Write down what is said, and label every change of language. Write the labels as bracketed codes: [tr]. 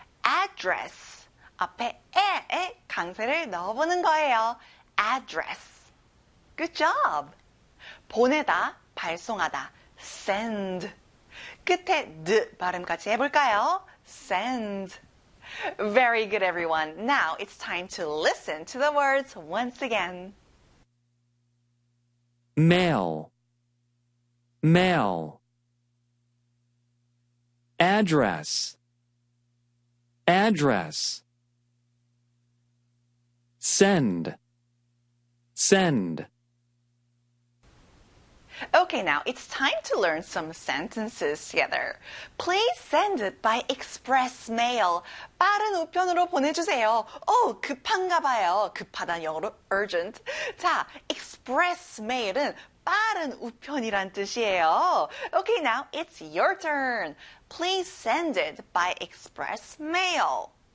[en] Address. [ko] 앞에 에에 강세를 넣어보는 거예요. [en] Address. Good job. [ko] 보내다, 발송하다. [en] Send. [ko] 끝에 드 발음까지 해볼까요? [en] Send. Very good, everyone. Now it's time to listen to the words once again. Mail, mail. Address, address. Send, send. Okay, now it's time to learn some sentences together. Please send it by express mail. 빠른 우편으로 보내주세요. [ko] 오, 급한가 봐요. 급하다는 영어로 urgent. 자, express mail은 빠른 우편이란 뜻이에요. [en] Okay, now it's your turn. Please send it by express mail.